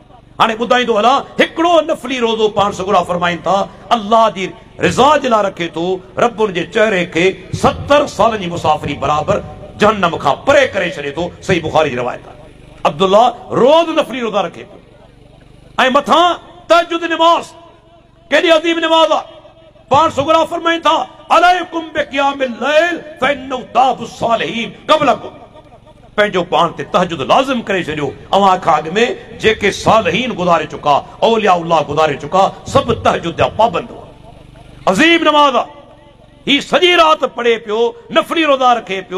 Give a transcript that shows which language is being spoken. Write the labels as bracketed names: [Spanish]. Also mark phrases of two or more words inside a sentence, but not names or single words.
[Sindhi] हाणे ॿुधाईंदो हलां, हिकिड़ो नफ़ली रोज़ो पाण सगुरा फरमाइनि था अल्लाह जी रिज़ा जे लाइ रखे थो, रब उन जे चेहरे खे 70 सालनि जी मुसाफ़िरी बराबर जहन्नम खां परे करे छॾे थो। सही बुखारी जी रवायत आहे। अब्दुल्ला रोज़ नफ़ली रोज़ा रखे थो, ऐं मथां तहज्जुद नमाज़, केॾी अज़ीम नमाज़ आहे। पाण सगुरा फरमाइनि था [Arabic] عليكم بقيام الليل فإنه دأب الصالحين قبلكم. [Sindhi] पंहिंजो पाण ते तहज्जुद लाज़िम करे छॾियो। अवां खां अॻु में जेके सालिहीन गुज़ारे चुका, औलिया गुज़ारे चुका, सभु तहज्जुद जा पाबंद हुआ। अज़ीम नमाज़ आहे। ही सॼी राति पढ़े पियो, नफ़ली रोज़ा रखे पियो।